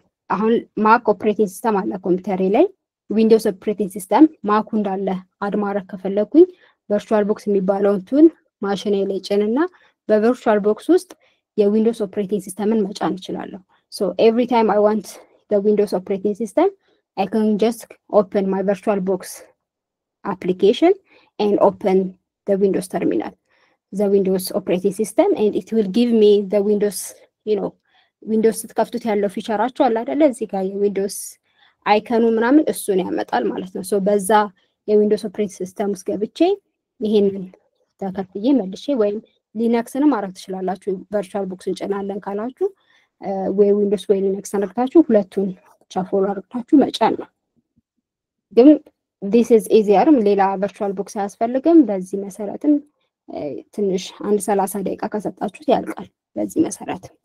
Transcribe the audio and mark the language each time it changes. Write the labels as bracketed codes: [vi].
[am] አሁን ማክ ኦፕሬቲንግ ሲስተም አለ ኮምፒውተሬ ላይ፣ ዊንዶውስ ኦፕሬቲንግ ሲስተም ማኩ እንዳለ አድ ማድረግ ከፈለኩኝ ቨርቹዋል ቦክስ የሚባለውን ቱል ማሽኔ ላይ ጭንና በቨርቹዋል ቦክስ ውስጥ የዊንዶውስ ኦፕሬቲንግ ሲስተምን መጫን እችላለሁ። [en] ሶ ኤቭሪ ታይም አይ ዋንት the Windows operating system I can just open my VirtualBox application and open the Windows terminal, the Windows operating system, and it will give me the Windows, [am] ዊንዶውስ ስትከፍቱት ያለው ፊቸራቸው አለ አይደለ? እዚህ ጋር የዊንዶውስ አይከኑ ምናምን እሱን ያመጣል ማለት ነው። ሶ በዛ የዊንዶውስ ኦፕሬቲንግ ሲስተም ውስጥ ገብቼ ይሄንን ተከፍዬ መልሼ ወይም ሊነክስንም ማድረግ ትችላላችሁ። ቨርቹዋል ቦክስ እንጭናለን ካላችሁ ወይ ዊንዶውስ ወይ ሊነክስ አድርጋችሁ ሁለቱን ብቻ ፎሎ አድርጋችሁ መጫን ነው። ግን [en] this is easier [am] ሌላ ቨርቹዋል ቦክስ አያስፈልግም። በዚህ መሰረትም ትንሽ 30 ደቂቃ ከሰጣችሁት ያልቃል። በዚህ መሰረት